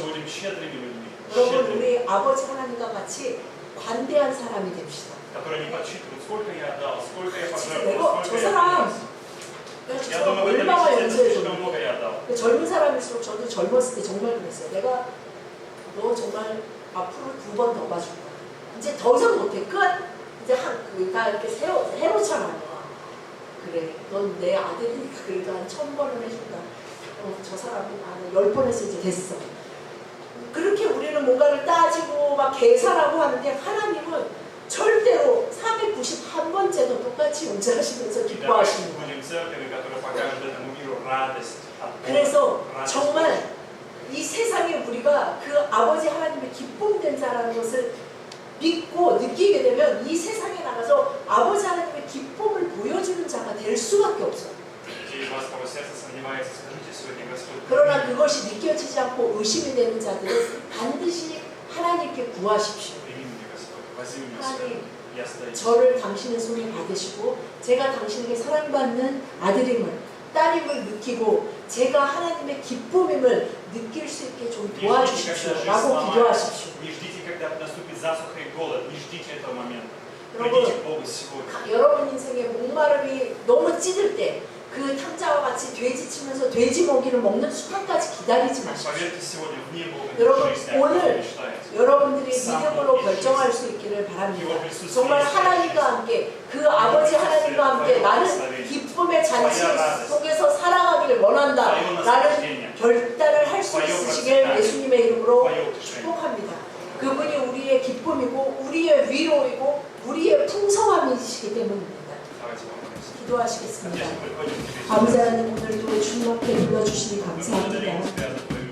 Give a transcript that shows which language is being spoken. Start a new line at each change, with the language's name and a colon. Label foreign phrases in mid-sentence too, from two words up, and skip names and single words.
Russian: мы будем щедрыми людьми.
Korean: 여러분
Russian: Щедрыми.
Korean: 우리 아버지 하나님과 같이 관대한 사람이 됩시다.
Russian: Которые не подсчитывают, сколько я отдал, сколько я
Korean: 진짜
Russian: пожертвовал,
Korean: 내가 저
Russian: сколько я
Korean: 사람
Russian: принес.
Korean: 내가 저
Russian: Я
Korean: 사람
Russian: думаю, в этом
Korean: 얼마나
Russian: месяце
Korean: 용서해
Russian: слишком
Korean: 줬는데
Russian: много я отдал.
Korean: 젊은 사람일수록 저도 젊었을 때 정말 그랬어요. 내가 너 정말 앞으로 2번 더 봐줄 거야. 이제 더 이상 못해. 끝. 이제 다 이렇게 해놓잖아. 그래. 넌 내 아들이니까 그래도 한 1000번은 해준다. 저 사람이 나는 10번 해서 이제 됐어. 그렇게 우리는 뭔가를 따지고 막 계산하고 하는데 하나님은 절대로 491번째도 똑같이 용서하시면서
Russian: И давайте
Korean: 기뻐하십니다.
Russian: будем церковью, которая покажет этому миру радость от Бога.
Korean: 그래서
Russian: радость
Korean: 정말 이 세상에 우리가 그 아버지 하나님의 기쁨된 자라는 것을 믿고 느끼게 되면 이 세상에 나가서 아버지 하나님의 기쁨을 보여주는 자가 될 수밖에 없어요.
Russian: Те из вас, кого сердце сомневается, скажите сегодня, Господь.
Korean: 그러나 그것이 느껴지지 않고 의심이 되는 자들은 반드시 하나님께 구하십시오.
Russian: Прими меня, Господь. Возьми меня
Korean: 하나님,
Russian: сегодня. Я стою.
Korean: 저를 당신의 손에 받으시고 제가 당신에게 사랑받는 아들임을 따님을 느끼고 제가 하나님의 기쁨임을 느낄 수 있게 좀
Russian: Не ждите, когда
Korean: 도와주십시오
Russian: жизнь
Korean: 라고
Russian: сломается.
Korean: 기도하십시오.
Russian: Не ждите, когда наступит засуха и голод. Не ждите этого момента.
Korean: 여러분,
Russian: Придите к Богу сегодня.
Korean: 여러분 인생의 목마름이 너무 찌들 때 그 탕자와 같이 돼지 치면서 돼지 먹이를 먹는 순간까지 기다리지 마십시오.
Russian: Поверьте, сегодня вне Бога
Korean: 여러분,
Russian: жизни, о которой
Korean: 오늘
Russian: мечтаете.
Korean: 여러분들이 믿음으로 결정할 수 있기를 바랍니다. 정말 하나님과 함께 그 아버지 하나님과 함께 나는 기쁨의 잔치 속에서 살아가기를 원한다 라는 결단을 할 수 있으시길 예수님의 이름으로 축복합니다. 그분이 우리의 기쁨이고 우리의 위로이고 우리의 풍성함이시기 때문입니다.
Russian: Давайте помолимся.
Korean: 기도하시겠습니다.
Russian: Отец, мы приходим к тебе.
Korean: 아버지 하나님 오늘도 주님 앞에 불러주시니
Russian: Мы
Korean: 감사합니다.
Russian: благодарим Тебя за